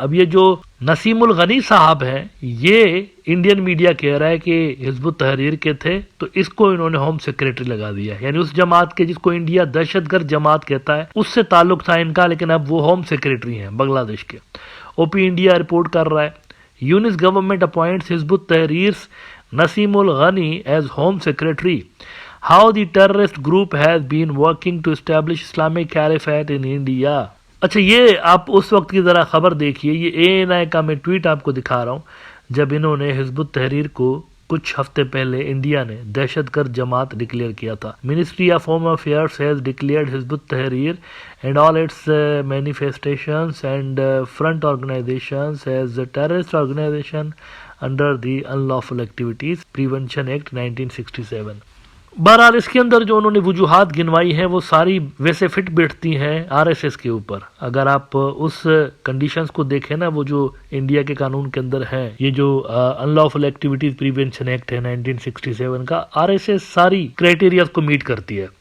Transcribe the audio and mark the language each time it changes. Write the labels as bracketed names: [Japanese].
[Urdu] اب یہ جو نسیم الغنی صاحب ہیں یہ انڈین میڈیا کہہ رہا ہے کہ حزب التحریر کے تھے تو اس کو انہوں نے ہوم سیکریٹری لگا دیا. یعنی اس جماعت کے جس کو انڈیا دہشت گرد جماعت کہتا ہے اس سے تعلق تھا ان کا, لیکن اب وہ ہوم سیکریٹری ہیں بنگلہ دیش کے. او پی انڈیا رپورٹ کر رہا ہے [English] Yunus government appoints Hizb ut-Tahrir Nasim al-Ghani as home secretary. How the terrorist group has been working to establish Islamic Caliphate in India. [Urdu] اچھا یہ آپ اس وقت کی ذرا خبر دیکھیے. یہ ANI کا میں ٹویٹ آپ کو دکھا رہا ہوں جب انہوں نے حزب التحریر کو کچھ ہفتے پہلے انڈیا نے دہشت گرد جماعت ڈکلیئر کیا تھا. [English] Ministry of Home Affairs has declared Hizb ut-Tahrir and all its manifestations and front organizations as a terrorist organization under the Unlawful Activities Prevention Act 1967. [Urdu] بہرحال اس کے اندر جو انہوں نے وجوہات گنوائی ہیں وہ ساری ویسے فٹ بیٹھتی ہیں آر ایس ایس کے اوپر. اگر آپ اس کنڈیشنز کو دیکھیں نا, وہ جو انڈیا کے قانون کے اندر ہیں, یہ جو ان لافل ایکٹیویٹیز پریونشن ایکٹ ہے 1967 کا, آر ایس ایس ساری کرائٹیریاز کو میٹ کرتی ہے.